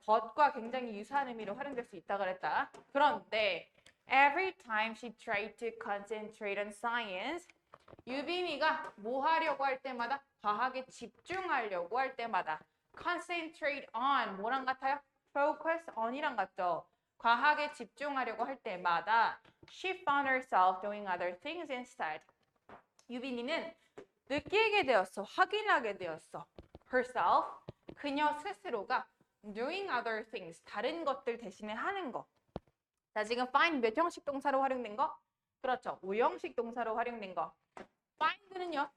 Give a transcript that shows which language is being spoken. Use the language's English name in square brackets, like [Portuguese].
[Korean] but과 굉장히 유사한 의미로 활용될 수 있다 그랬다. 그런데 [English] every time she tried to concentrate on science, [Korean] 유빈이가 뭐 하려고 할 때마다 과학에 집중하려고 할 때마다 concentrate on 뭐랑 같아요? focus on이랑 같죠? 과학에 집중하려고 할 때마다 [English] she found herself doing other things instead. [Korean] 유빈이는 느끼게 되었어. 확인하게 되었어. herself, 그녀 스스로가 [English] doing other things, [Korean] 다른 것들 대신에 하는 거. 자, 지금 find 몇 형식 동사로 활용된 거? 그렇죠. 5형식 동사로 활용된 거. find는요.